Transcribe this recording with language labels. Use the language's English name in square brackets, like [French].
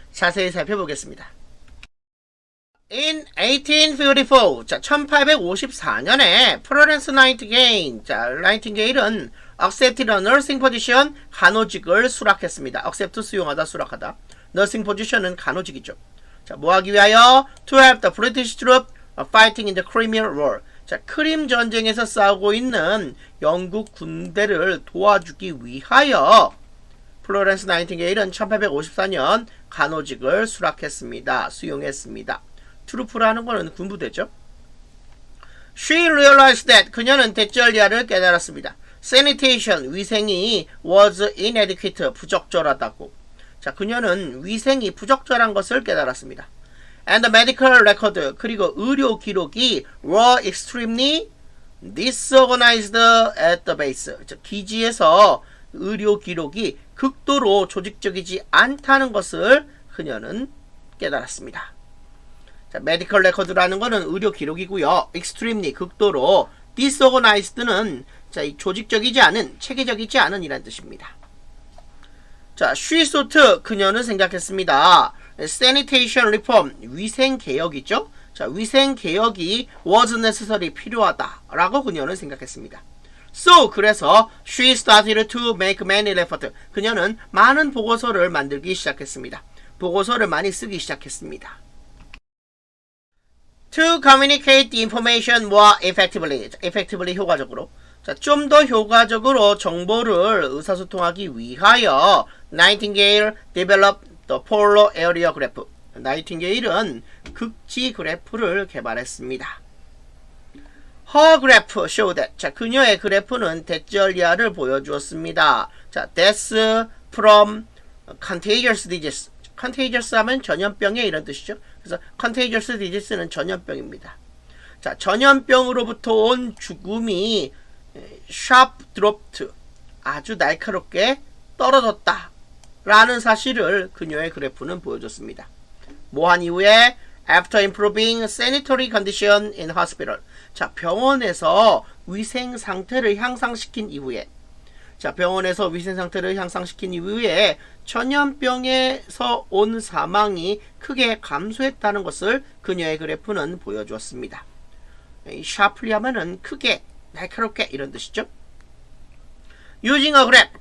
[Korean] 자세히 살펴보겠습니다. [English] In 1854, [Korean] 자, 1854년에 플로렌스 나이팅게일, 자, 나이팅게일은 [English] accepted a nursing position, [Korean] 간호직을 수락했습니다. accept 수용하다, 수락하다. nursing position은 간호직이죠. 자, 뭐 하기 위하여? [English] To help the British troops fighting in the Crimean War. [Korean] 자, 크림 전쟁에서 싸우고 있는 영국 군대를 도와주기 위하여 플로렌스 나이팅게일은 1854년 간호직을 수락했습니다. 수용했습니다. 트루프라는 거는 군부대죠. [English] She realized that [Korean] 그녀는 대절야를 깨달았습니다. [English] Sanitation [Korean] 위생이 [English] was inadequate [Korean] 부적절하다고. 자, 그녀는 위생이 부적절한 것을 깨달았습니다. [English] And the medical record [Korean] 그리고 의료 기록이 [English] were extremely disorganized at the base. [Korean] 자, 기지에서 의료 기록이 극도로 조직적이지 않다는 것을 그녀는 깨달았습니다. 자, 메디컬 레코드라는 것은 의료 기록이고요. extremely 극도로, disorganized는 자, 이 조직적이지 않은, 체계적이지 않은 이란 뜻입니다. 자, [English] she thought [Korean] 그녀는 생각했습니다. [English] sanitation reform [Korean] 위생 개혁이죠. 자, 위생 개혁이 [English] was necessary [Korean] 필요하다라고 그녀는 생각했습니다. [English] So [Korean] 그래서 [English] she started to make many efforts. [Korean] 그녀는 많은 보고서를 만들기 시작했습니다. 보고서를 많이 쓰기 시작했습니다. [English] To communicate the information more effectively. [Korean] effectively 효과적으로. 자, 좀 더 효과적으로 정보를 의사소통하기 위하여 [English] Nightingale developed the polar area graph. [Korean] 나이팅게일은 극지 그래프를 개발했습니다. [English] Her graph showed that. [Korean] 자, 그녀의 그래프는 대절리아를 보여주었습니다. [English] 자, death from contagious disease. [Korean] contagious 하면 전염병의 이런 뜻이죠. 그래서 contagious disease는 전염병입니다. 자, 전염병으로부터 온 죽음이 [English] sharp dropped. [Korean] 아주 날카롭게 떨어졌다. 라는 사실을 그녀의 그래프는 보여줬습니다. 뭐한 이후에 [English] after improving sanitary condition in hospital. [Korean] 자, 병원에서 위생 상태를 향상시킨 이후에 자, 병원에서 위생 상태를 향상시킨 이후에 전염병에서 온 사망이 크게 감소했다는 것을 그녀의 그래프는 보여주었습니다. sharply 하면은 크게, 날카롭게 이런 뜻이죠. [English] using a graph.